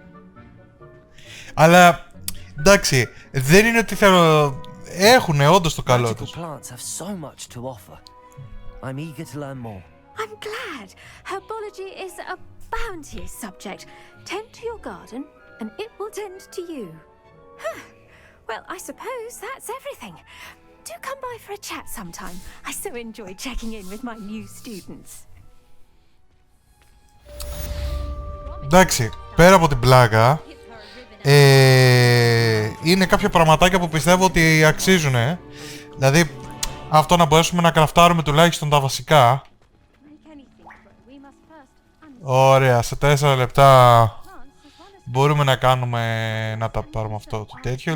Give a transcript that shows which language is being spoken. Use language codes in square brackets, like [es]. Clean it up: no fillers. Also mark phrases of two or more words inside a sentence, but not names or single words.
[el] Αλλά εντάξει, δεν είναι ότι θέλω. Έχουνε όντως το καλό τους. [en] I'm glad. Herbology is a bounteous subject. Tend to your garden, and it will tend to you. Well, I suppose that's everything. Do come by for a chat sometime. I so enjoy checking in with my new students. [el] Εντάξει, πέρα από την πλάκα, Είναι κάποια πραγματάκια που πιστεύω ότι αξίζουν. Δηλαδή, αυτό να μπορέσουμε να κραφτάρουμε τουλάχιστον τα βασικά. Ωραία, σε 4 λεπτά μπορούμε να κάνουμε, να τα πάρουμε αυτό το τέτοιο.